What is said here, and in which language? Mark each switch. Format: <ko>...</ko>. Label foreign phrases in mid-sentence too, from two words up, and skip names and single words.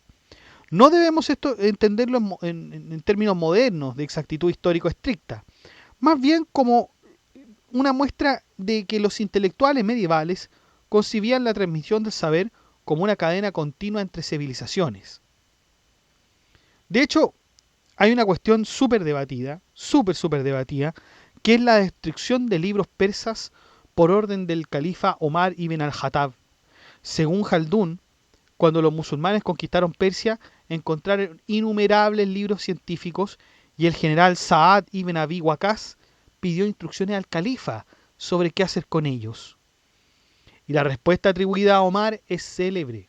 <es>No debemos esto entenderlo en términos modernos de exactitud histórico estricta, más bien como una muestra de que los intelectuales medievales concibían la transmisión del saber como una cadena continua entre civilizaciones. De hecho, hay una cuestión súper debatida, que es la destrucción de libros persas por orden del califa Omar ibn al-Khattab. Según Haldun, cuando los musulmanes conquistaron Persia, encontraron innumerables libros científicos y el general Saad ibn Abi Waqqas pidió instrucciones al califa sobre qué hacer con ellos. Y la respuesta atribuida a Omar es célebre.</es>